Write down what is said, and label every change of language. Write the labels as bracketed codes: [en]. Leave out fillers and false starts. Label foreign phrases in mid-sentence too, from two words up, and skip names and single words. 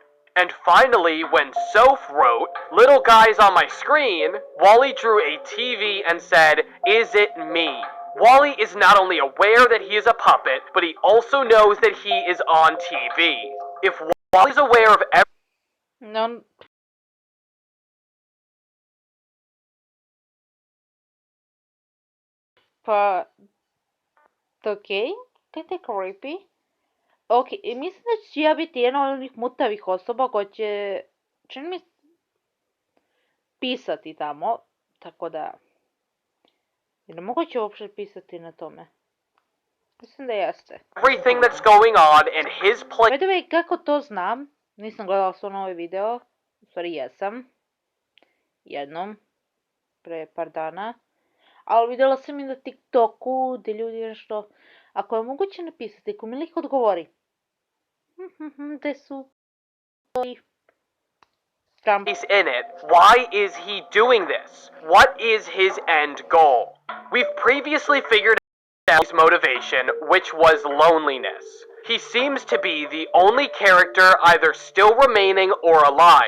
[en] And finally, when Soph wrote, "Little guys on my screen," Woli drew a TV and said, "Is it me?" Woli is not only aware that he is a puppet, but he also knows that he is on TV. If Woli is aware of No. [hr] Pa, okej, kaj te creepy? Ok, mislim da ću ja biti jedna od onih mutavih osoba koja će, čini mi pisati tamo, tako da, je li moguće uopće pisati na tome? Mislim da jeste. [en] everything that's going on in his place. By the way, [hr] kako to znam? Nisam gledala stvarno ovaj video, u stvari jesam, jednom, pre par dana, ali vidjela sam i na TikToku gdje ljudi nešto, ako je moguće napisati, ako mi lik odgovori, gdje su [en] He's in it. Why is he doing this? What is his end goal? We've previously figured out his motivation, which was loneliness. He seems to be the only character either still remaining or alive.